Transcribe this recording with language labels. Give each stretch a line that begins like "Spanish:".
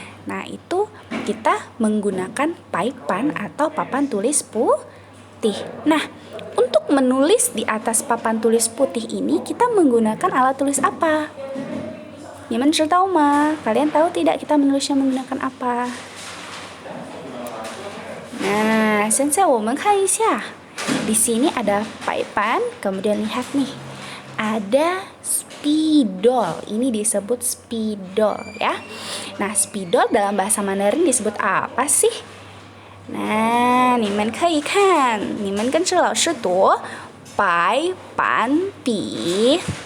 Indonesian: Nah, itu kita menggunakan paipan atau papan tulis putih. Nah, untuk menulis di atas papan tulis putih ini kita menggunakan alat tulis apa? tahu mah? Kalian tahu tidak kita menulisnya menggunakan apa?
Chinese: Nah, 现在我们看一下.
Indonesian: Di sini ada paipan, kemudian lihat nih. Ada spidol. Ini disebut spidol ya. Nah, spidol dalam bahasa Mandarin disebut apa sih?
Chinese: Nah, 你们可以看，你们跟着老师读白板笔。